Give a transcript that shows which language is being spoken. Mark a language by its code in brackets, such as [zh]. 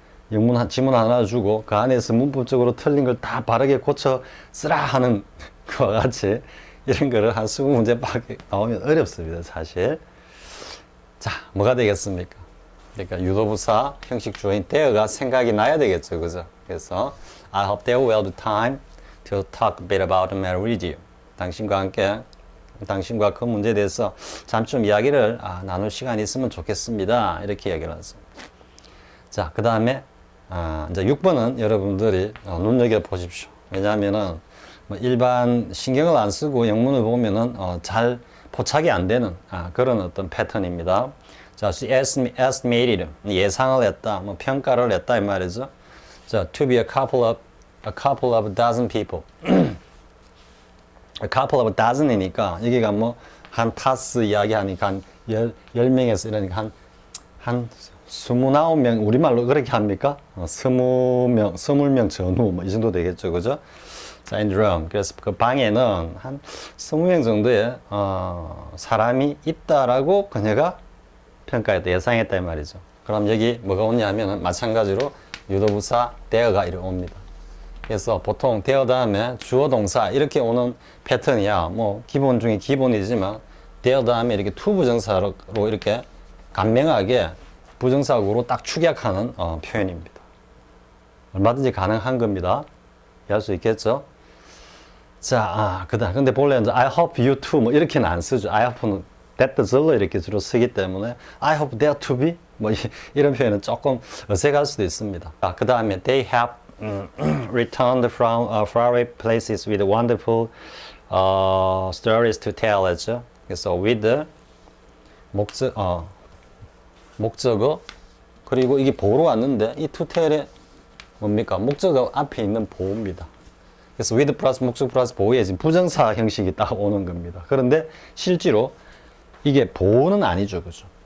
[ko] 지문 하나 주고 그 안에서 문법적으로 틀린 걸 다 바르게 고쳐 쓰라 하는 것과 같이 이런 거를 한 20문제밖에 나오면 어렵습니다, 사실. 자, 뭐가 되겠습니까? 그러니까 유도부사 형식 주어인 there가 생각이 나야 되겠죠, 그죠? [en] 그래서 I hope there will be time to talk a bit about the matter with you. [ko] 당신과 그 문제에 대해서 잠시 이야기를 나눌 시간이 있으면 좋겠습니다. 이렇게 얘기를 하습니다. 자, 그 다음에 이제 6번은 여러분들이 눈여겨 보십시오. 왜냐하면은 뭐 일반 신경을 안 쓰고 영문을 보면은 잘 포착이 안 되는 그런 어떤 패턴입니다. 자, she estimated 예상을 했다, 뭐 평가를 했다 이 말이죠. [en] 자, to be a couple of dozen people. [ko] a couple of dozen 이니까 여기가 뭐 한 타스 이야기하니까 한 10명에서 이러니까 한 29명, 우리말로 그렇게 합니까? 20명 전후 뭐 이 정도 되겠죠, 그죠? [en] 자, in the room. [ko] 그래서 그 방에는 한 20명 정도의 사람이 있다라고 그녀가 평가했다, 예상했다 이 말이죠. 그럼 여기 뭐가 오냐면은 마찬가지로 유도부사 there가 이렇게 옵니다. 그래서 보통 there 다음에 주어 동사 이렇게 오는 패턴이야. 뭐 기본 중에 기본이지만 there 다음에 이렇게 to 부정사로 이렇게 간명하게 부정사구로 딱 축약하는 표현입니다. 얼마든지 가능한 겁니다. 이해할 수 있겠죠? 자, 근데 본래 이제 I hope you too 뭐 이렇게는 안 쓰죠. I hope는 that does로 이렇게 주로 쓰기 때문에 I hope there to be 뭐 이런 표현은 조금 어색할 수도 있습니다. [en] 그 다음에 they have returned from faraway places with wonderful stories to tell 했죠. [ko] 그래서 with 목적어 그리고 이게 보호로 왔는데 이 to tell의 뭡니까? 목적어 앞에 있는 보호입니다. 그래서 with 플러스 목적 플러스 보호에 지금 부정사 형식이 딱 오는 겁니다. 그런데 실제로 이게 보호는 아니죠, 그죠?